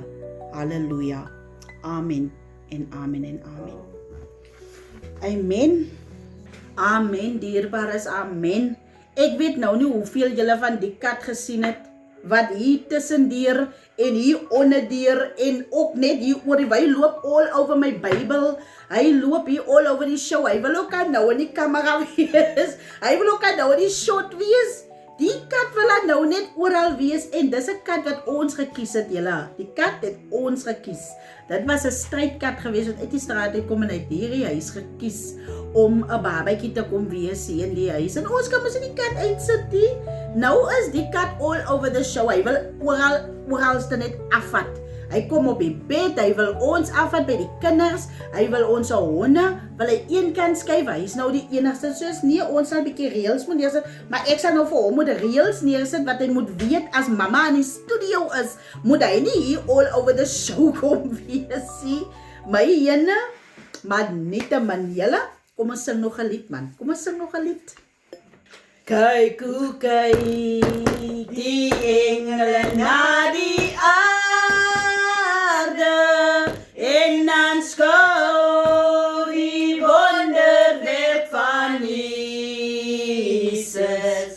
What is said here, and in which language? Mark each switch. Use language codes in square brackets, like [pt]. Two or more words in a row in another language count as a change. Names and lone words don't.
[af] Halleluja. Amen en amen en amen. Amen. Amen, dierbares, amen. Ek weet nou nie hoeveel julle van die kat gesien het, wat hier tussendeur en hier onderdeur en ook net hier oor die, hy loop [en] all over [af] my Bybel, hy loop hier [en] all over [af] die show, hy wil ook nou in die kamera wees, hy wil ook nou in die shot wees. Die kat wil nou net oral wees en dis 'n kat wat ons gekies het, julle. Die kat het ons gekies. Dit was 'n strydkat gewees wat uit die straat uit kom en uit hierdie huis gekies om 'n babatjie te kom wees hier in die huis. En ons kan mos nie die kat uitsit nie. Nou is die kat [en] all over the show. [af] Hy wil oralste net afvat. Hy kom op die bed, hy wil ons afvat by die kinders, hy wil ons honde, wil hy een kant skuif, hy is nou die enigste, soos nee, ons sal 'n bietjie reëls moet neersit, maar ek sal nou vir hom moet reëls neersit, wat hy moet weet, as mamma in die studio is, moet hy nie hier [en] all over the show [af] kom wees, sien, my jene, maar net 'n man, julle, kom ons sing nog 'n lied man, kom ons sing nog 'n lied. Kyk hoe kyk die engele na die en dan skou die wonderwerk van Jesus.